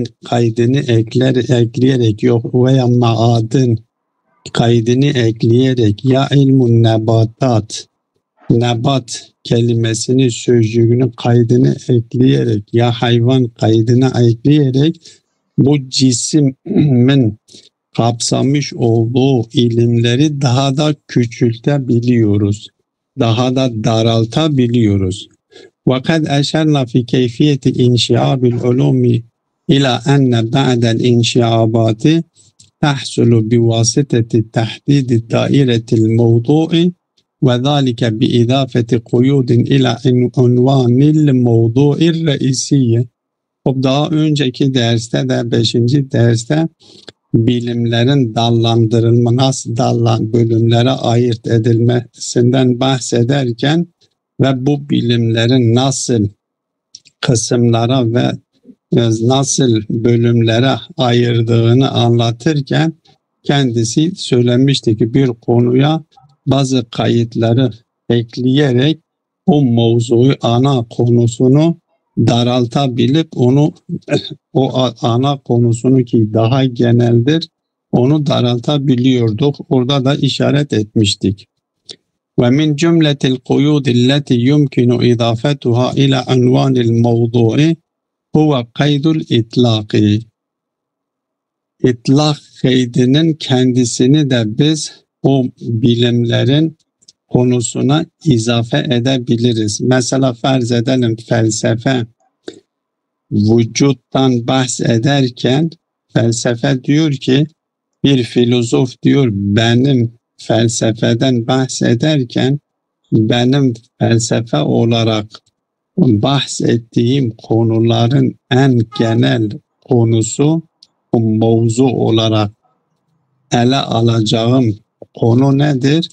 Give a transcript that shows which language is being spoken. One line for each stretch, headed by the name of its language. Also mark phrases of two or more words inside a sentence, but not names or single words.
Turkish: kaydını ekleyerek yok veya maadın kaydını ekleyerek, ya
Arabic: علم نباتات,
Turkish: nebat kelimesini, sözcüğünü, kaydını ekleyerek, ya hayvan kaydını ekleyerek bu cismin kapsamış olduğu ilimleri daha da küçültebiliyoruz. Daha da daraltabiliyoruz.
Arabic: وَقَدْ أَشَرْنَا فِي كَيْفِيَةِ إِنْشِعَابِ الْعُلُومِ إِلَى أَنَّ بَعْدَ الْإِنْشِعَابَاتِ تحصل بواسطة تحديد دائرة الموضوع وذلك بإضافة قيود إلى عنوان الموضوع الرئيسي.
Turkish: Daha önceki derste de 5. derste bilimlerin nasıl bölümlere ayırt edilmesinden bahsederken ve bu bilimlerin nasıl kısımlara ve nasıl bölümlere ayırdığını anlatırken kendisi söylemişti ki bir konuya bazı kayıtları ekleyerek o mevzuyu, ana konusunu daraltabilip o ana konusunu ki daha geneldir, onu daraltabiliyorduk. Orada da işaret etmiştik.
Arabic: ومن جملة القيود التي يمكن إضافتها إلى عنوان الموضوع هو قيد الإطلاق.
Turkish: İtlak kaydının kendisini de biz o bilimlerin konusuna izafe edebiliriz. Mesela farz edelim felsefe vücuttan bahsederken felsefe diyor ki, bir filozof diyor benim felsefeden bahsederken benim felsefe olarak bahsettiğim konuların en genel konusu, o mevzu olarak ele alacağım konu nedir?